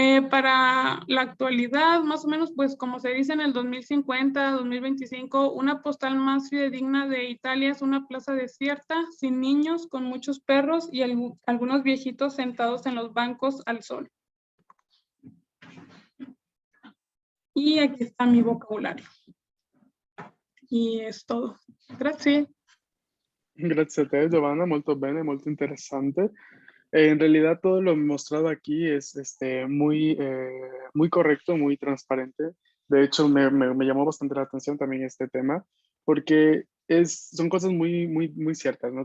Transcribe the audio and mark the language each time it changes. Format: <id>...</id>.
<es>Para la actualidad, más o menos, pues como se dice en el 2050, 2025, una postal más fidedigna de Italia es una plaza desierta, sin niños, con muchos perros y algunos viejitos sentados en los bancos al sol. Y aquí está mi vocabolario. Y es todo. Grazie.</es> <it>Grazie a te, Giovanna, molto bene, molto interessante.</it> <es>En realidad todo lo mostrado aquí es muy correcto, muy transparente. De hecho, me llamó bastante la atención también este tema, porque son cosas muy ciertas, ¿no?</es>